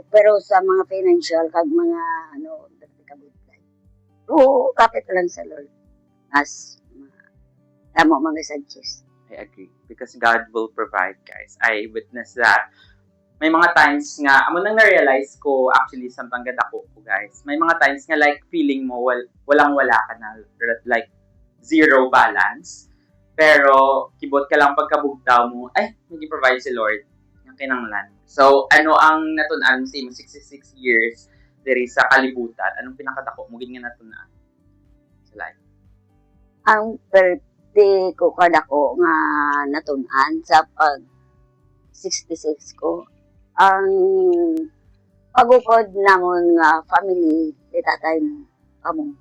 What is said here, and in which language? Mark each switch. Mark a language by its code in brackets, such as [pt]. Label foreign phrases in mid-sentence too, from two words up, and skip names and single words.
[hil] Pero sa mga financial, kag mga, kabudlay. Kapit lang sa Lord. As, tamo mga suggest. [en] I agree. Because God will provide, guys. I witness that. [hil] May mga times nga, amo nang na-realize ko, actually, samtang ganda ko, guys. May mga times nga, like, feeling mo, walang-wala ka na, [en] like, zero balance. [hil] Pero, kibot ka lang pagkabugtaw mo, ay, mag-provide si Lord. [tl] Yung kinanglan. [hil] So, ano ang natunan mo sa 66 years diri sa kalibutan? Anong pinakadako mo gin nga natunan sa life? Ang birthday ko kadako nga natunan sa pag 66 ko, ang pagukod namon nga family ni tatay mo kamo.